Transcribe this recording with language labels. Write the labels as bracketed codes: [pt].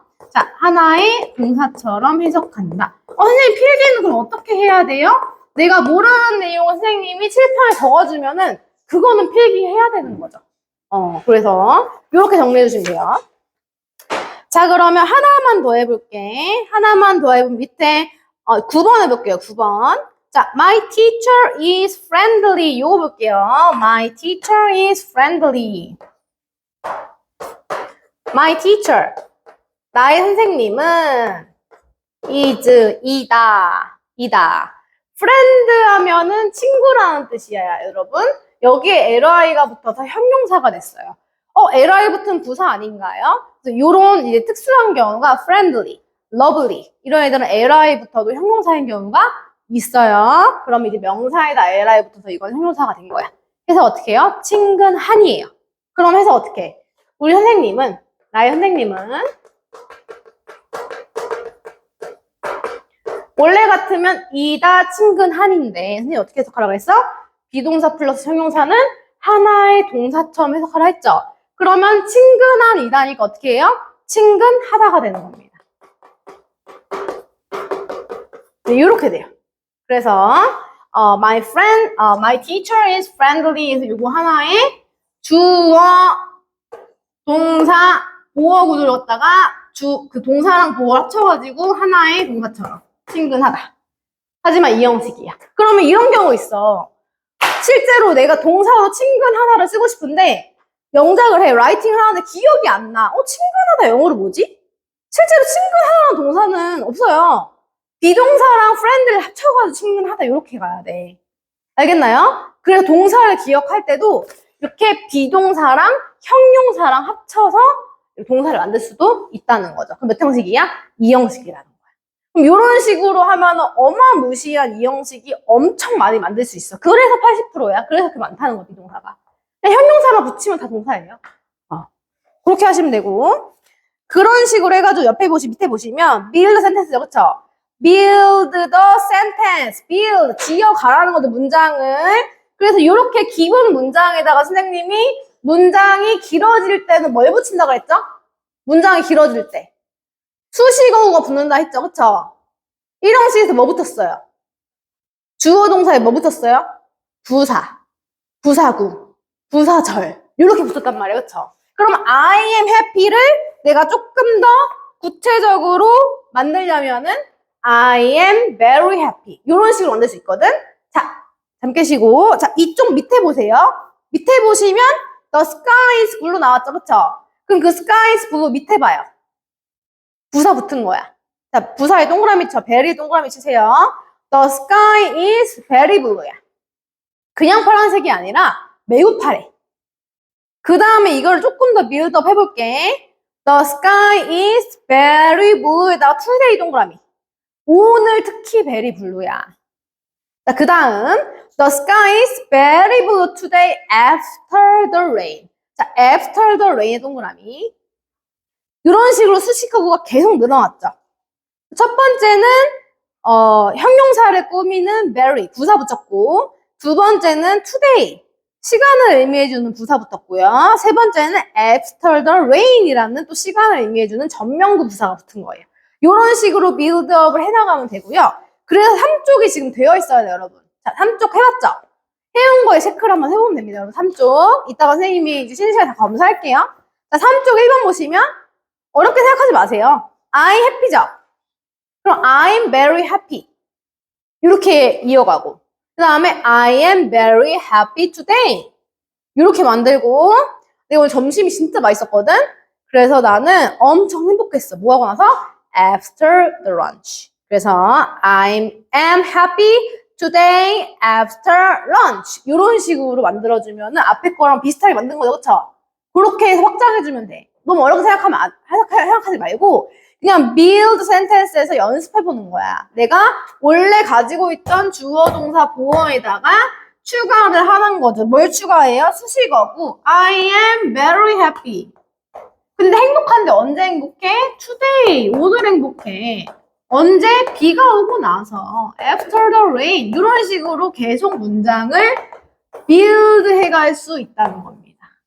[ko] 자, 하나의 동사처럼 해석한다. 선생님 필기는 그럼 어떻게 해야 돼요? 내가 모르는 내용을 선생님이 칠판에 적어주면은 그거는 필기해야 되는 거죠. 그래서 이렇게 정리해 주시면 돼요. 자, 그러면 하나만 더 해볼게. 하나만 더 해보면 밑에 9번 해볼게요. 9번. [en] 자, my teacher is friendly. [ko] 이거 볼게요. [en] My teacher is friendly. My teacher. [ko] 나의 선생님은 is, 이다. friend 하면은 친구라는 뜻이야, 여러분. 여기에 li가 붙어서 형용사가 됐어요. li 붙은 부사 아닌가요? 그래서 이런 이제 특수한 경우가 friendly, lovely 이런 애들은 li 붙어도 형용사인 경우가 있어요. 그럼 이제 명사에다 li 붙어서 이건 형용사가 된 거야. 그래서 어떻게 해요? 친근한이에요. 그럼 해서 어떻게 해? 우리 선생님은, 나의 선생님은 원래 같으면 이다 친근한인데 선생님 어떻게 해석하라고 했어? 비동사 플러스 형용사는 하나의 동사처럼 해석하라 했죠. 그러면 친근한 이다니까 어떻게 해요? 친근하다가 되는 겁니다. 네, 이렇게 돼요. 그래서 [en] my teacher is friendly. [ko] 그래서 이거 하나의 주어, 동사, 보어 구조를 갖다가 그 동사랑 보어 합쳐가지고 하나의 동사처럼 친근하다. 하지만 이 형식이야. 그러면 이런 경우 있어. 실제로 내가 동사로 친근하다를 쓰고 싶은데 영작을 해, 라이팅을 하는데 기억이 안 나. 친근하다 영어로 뭐지? 실제로 친근하다는 동사는 없어요. 비동사랑 friend를 합쳐가지고 친근하다 이렇게 가야 돼. 알겠나요? 그래서 동사를 기억할 때도 이렇게 비동사랑 형용사랑 합쳐서 동사를 만들 수도 있다는 거죠. 그럼 몇 형식이야? 2형식이라는 거야. 그럼 이런 식으로 하면 어마무시한 이 형식이 엄청 많이 만들 수 있어. 그래서 80%야. 그래서 그렇게 많다는 거지, 동사가. 형용사만 붙이면 다 동사예요. 그렇게 하시면 되고. 그런 식으로 해가지고 옆에 밑에 보시면 build sentence죠, 그쵸? [en] build the sentence, [ko] build, 지어가라는 거죠, 문장을. 그래서 이렇게 기본 문장에다가 선생님이 문장이 길어질 때는 뭘 붙인다고 했죠? 문장이 길어질 때. 수식어구가 붙는다 했죠, 그쵸? 이 형식에서 뭐 붙었어요? 주어 동사에 뭐 붙었어요? 부사, 부사구, 부사절. 이렇게 붙었단 말이에요, 그쵸? [en] 그럼 I am happy를 [ko] 내가 조금 더 구체적으로 만들려면은 [en] I am very happy. [ko] 이런 식으로 만들 수 있거든? 자, 잠깐 쉬고. 자, 이쪽 밑에 보세요. 밑에 보시면 [en] the sky is blue [ko] 나왔죠, 그쵸? 그럼 그 sky is blue 밑에 봐요. 부사 붙은 거야. 자, 부사에 동그라미 쳐. very 동그라미 치세요. [en] The sky is very blue야. [ko] 그냥 파란색이 아니라 매우 파래. 그 다음에 이걸 조금 더 빌드업 해볼게. [en] The sky is very blue에다가 today 동그라미. [ko] 오늘 특히 [en] very blue [ko] 야. 자, 그 다음 [en] The sky is very blue today after the rain. [ko] 자, after the rain의 동그라미. 이런 식으로 수식어구가 계속 늘어났죠. 첫 번째는 형용사를 꾸미는 very, 부사 붙였고, 두 번째는 today, 시간을 의미해주는 부사 붙었고요. 세 번째는 after the rain이라는 또 시간을 의미해주는 전명구 부사가 붙은 거예요. 이런 식으로 빌드업을 해나가면 되고요. 그래서 3쪽이 지금 되어 있어야 돼요, 여러분. 자, 3쪽 해봤죠? 해온 거에 체크를 한번 해보면 됩니다, 여러분. 3쪽. 이따가 선생님이 이제 쉬는 시간에 다 검사할게요. 자, 3쪽 1번 보시면 어렵게 생각하지 마세요. [en] I happy죠? 그럼 I'm very happy. [ko] 이렇게 이어가고. 그 다음에 [en] I am very happy today. [ko] 이렇게 만들고. 내가 오늘 점심이 진짜 맛있었거든? 그래서 나는 엄청 행복했어. 뭐 하고 나서? [en] After the lunch. 그래서 I am happy today after lunch. [ko] 이런 식으로 만들어주면 앞에 거랑 비슷하게 만든 거죠, 그쵸? 그렇게 해서 확장해주면 돼. 너무 어렵게 생각하지 말고 그냥 build sentence에서 연습해보는 거야. 내가 원래 가지고 있던 주어, 동사, 보어에다가 추가를 하는 거죠. 뭘 추가해요? [en] 수식어고 I am very happy. [ko] 근데 행복한데 언제 행복해? Today, 오늘 행복해. 언제? 비가 오고 나서 [en] after the rain. [ko] 이런 식으로 계속 문장을 build 해갈 수 있다는 겁니다.